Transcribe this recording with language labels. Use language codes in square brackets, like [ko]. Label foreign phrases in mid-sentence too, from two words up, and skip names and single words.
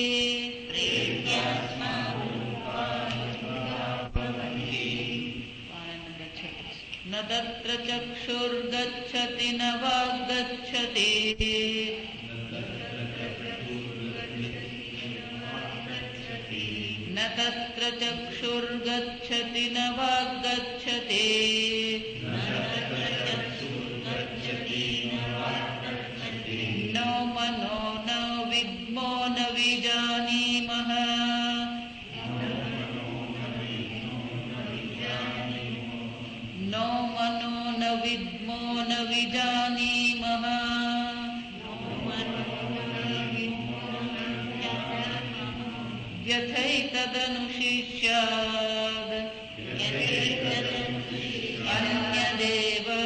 [sa] न तत्र चक्षुर्गच्छति न वाग्गच्छति न तत्र चक्षुर्गच्छति न वाग्गच्छति नो मनो न विजानीमः नो मनो न विद्मो न विजानीमः यथैतदनुशिष्याद् अन्यदेव